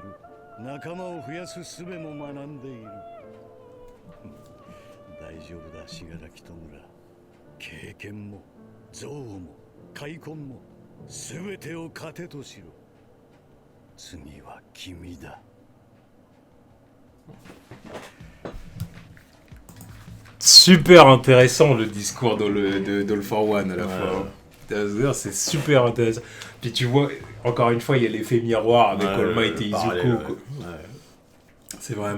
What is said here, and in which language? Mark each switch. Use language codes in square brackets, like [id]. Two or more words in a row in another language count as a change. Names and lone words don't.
[ja] 仲間を増やす術も学んでいる。大丈夫だ、信楽戸村。経験も憎悪も開墾も全てを糧としろ。次は君だ。 [fr] Super intéressant le discours d'All for One à la fois. D'ailleurs, c'est super intéressant. Puis tu vois, encore une fois, il y a l'effet miroir avec All Might et Izuku. C'est vraiment...